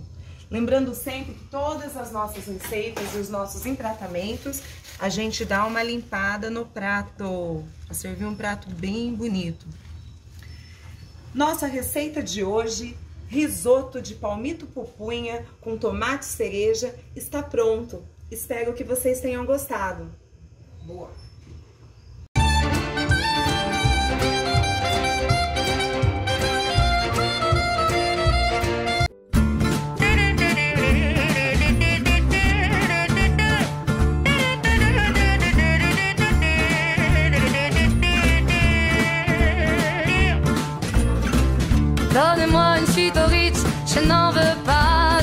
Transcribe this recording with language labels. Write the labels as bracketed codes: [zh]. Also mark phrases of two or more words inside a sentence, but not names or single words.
[pt] Lembrando sempre que todas as nossas receitas e os nossos empratamentos, a gente dá uma limpada no prato, para servir um prato bem bonito. Nossa receita de hoje, risoto de palmito pupunha com tomate cereja, está pronto. Espero que vocês tenham gostado. Boa! [fr] Donnez-moi une suite au Ritz, je n'en veux pas.